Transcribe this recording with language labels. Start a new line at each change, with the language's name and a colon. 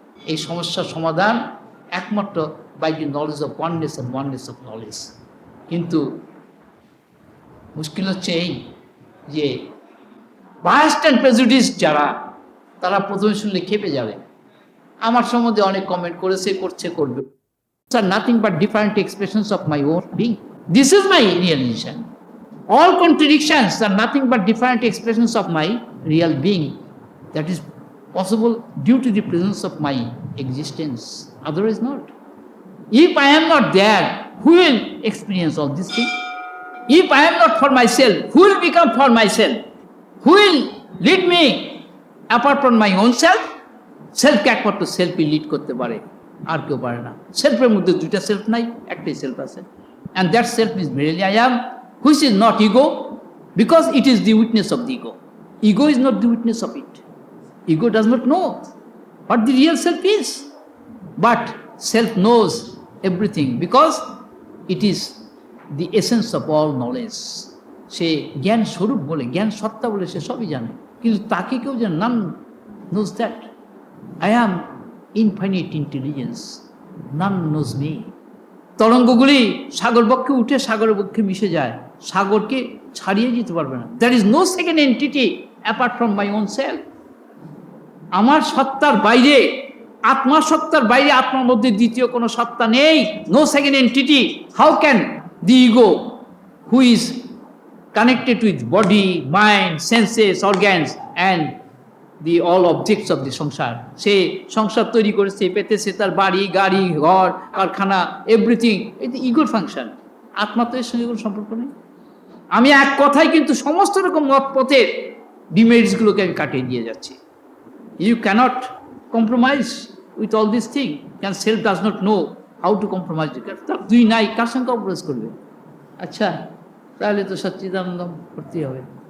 Bangla: এই সমস্যার সমাধান একমাত্র
English: By the knowledge of oneness and oneness of knowledge.
Bangla: কিন্তু মুশকিল হচ্ছে এই যে
English: biased and prejudice
Bangla: যারা, তারা প্রথমে শুনলে খেপে যাবে। আমার সম্বন্ধে অনেক কমেন্ট করেছে, করছে, করবে।
English: Are nothing but different expressions of my own being. This is my realization. All contradictions are nothing but different expressions of my real being. That is possible due to the presence of my existence. Otherwise not. If I am not there, who will experience all these things? If I am not for myself, who will become for myself? Who will lead me apart from my own self?
Bangla: সেলফকে একমাত্র সেলফই lead করতে পারে, আর কেউ পারে না। সেলফের মধ্যে দুইটা self নাই, একটাই সেলফ আছে।
English: And that self is verily I am, which is not ego, because it is the witness of the ego. Ego is not the witness of it. Ego does not know what the real self is, but self knows everything because it is the essence of all knowledge.
Bangla: সে জ্ঞান স্বরূপ বলে, জ্ঞান সত্তা বলে সে সবই জানে, কিন্তু তাকে কেউ জানে,
English: None knows that. I am infinite intelligence. None knows me.
Bangla: তরঙ্গগুলি সাগর বক্ষে উঠে সাগরের বক্ষে মিশে যায়, সাগরকে ছাড়িয়ে যেতে পারবে না।
English: There is no second entity apart from my own self.
Bangla: আমার সত্তার বাইরে, আত্মা সত্তার বাইরে, আত্মার মধ্যে দ্বিতীয় কোনো সত্তা নেই।
English: No second entity. How can the ego, who is connected with body, mind, senses, organs and the all objects of the sansar,
Bangla: সে সংসার তৈরি করেছে, পেতেছে তার বাড়ি, গাড়ি, ঘর, কারখানা,
English: everything,
Bangla: এটা ইগোর ফাংশন। আত্মা তো এর সঙ্গে কোনো সম্পর্ক নেই। আমি এক কথায় কিন্তু সমস্ত রকম মত পথের ডিমেরিটসগুলোকে আমি কাটিয়ে দিয়ে যাচ্ছি।
English: You cannot compromise with all this thing, can self does not know how to compromise.
Bangla: তার দুই নাই, কার সঙ্গে কম্প্রোমাইজ করবে? আচ্ছা, তাহলে তো সচ্চিদানন্দ করতেই হবে।